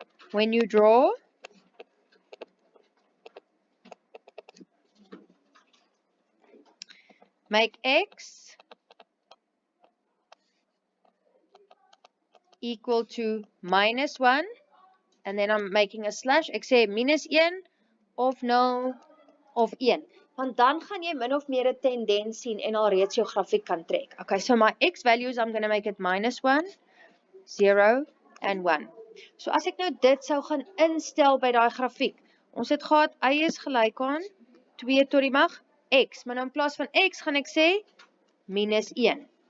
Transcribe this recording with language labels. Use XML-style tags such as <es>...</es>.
<en>When you draw, make x equal to -1, and then I'm making a slash.</en> <af>Ek sê -1 of 0 of 1. Want dan gaan jy min of meer 'n tendens sien en al reeds jou grafiek kan trek.</af> <en>Okay, so my x values, I'm going to make it -1, 0 and 1.</en> <af>So as ek nou dit sou gaan instel by daai grafiek, ons het gehad y is gelyk aan 2 tot die mag x, maar nou in plaas van x gaan ek sê minus 1.</af>